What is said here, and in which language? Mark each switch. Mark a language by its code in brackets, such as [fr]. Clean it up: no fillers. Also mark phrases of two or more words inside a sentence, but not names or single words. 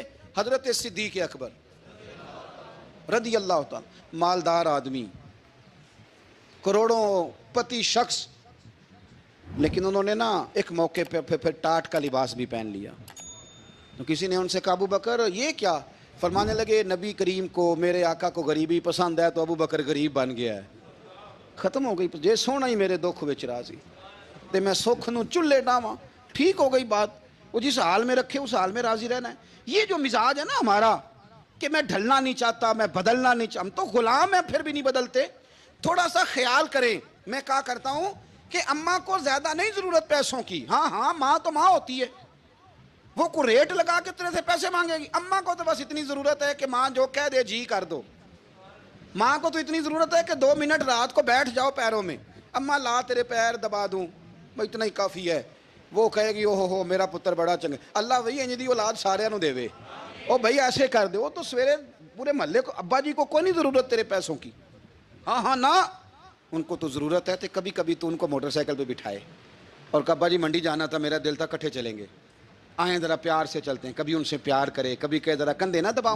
[ur] حضرت صدیق اکبر رضی اللہ تعالی، مالدار آدمی، کروڑوں پتی شخص، لیکن انہوں نے نا ایک موقع پہ پھر ٹاٹ کا لباس بھی پہن لیا۔ تو کسی نے ان سے کہا ابو بکر یہ کیا؟ فرمانے لگے نبی کریم کو، میرے آقا کو غریبی پسند ہے، تو ابو بکر غریب بن گیا ہے۔ ختم ہو گئی، [pa] جے سونا ہی میرے دکھ وچ راضی تے میں سکھ نو چلے ڈاواں، ٹھیک ہو گئی بات۔ [ur] وہ جس حال میں رکھے اس حال میں راضی رہنا ہے۔ یہ جو مزاج ہے نا ہمارا کہ میں ڈھلنا نہیں چاہتا، میں بدلنا نہیں چاہتا، ہم تو غلام ہیں پھر بھی نہیں بدلتے۔ تھوڑا سا خیال کریں۔ میں کہا کرتا ہوں کہ اماں کو زیادہ نہیں ضرورت پیسوں کی، ہاں ماں تو ماں ہوتی ہے، وہ کو ریٹ لگا کے تیرے سے پیسے مانگے گی۔ اماں کو تو بس اتنی ضرورت ہے کہ ماں جو کہہ دے جی کر دو۔ ماں کو تو اتنی ضرورت ہے کہ 2 منٹ رات کو بیٹھ جاؤ پیروں میں، اماں لا تیرے پیر دبا دوں، بھائی اتنا ہی کافی ہے۔ وہ کہے گی [pa] او ہو میرا پتر بڑا چنگا، اللہ وہی انج دی اولاد سارے نو دے وے، او بھائی ایسے کر دے۔ [ur] وہ تو سویرے پورے محلے کو، ابا جی کو کوئی نہیں ضرورت تیرے پیسوں کی، ہاں نا، ان کو تو ضرورت ہے۔ تو کبھی کبھی تو ان کو موٹر سائیکل پہ بٹھائے اور کہ ابا جی منڈی جانا تھا، میرا دل تھا کٹھے چلیں گے، آئیں ذرا پیار سے چلتے ہیں، کبھی ان سے پیار کرے، کبھی کہے ذرا کندھے نہ دباؤں۔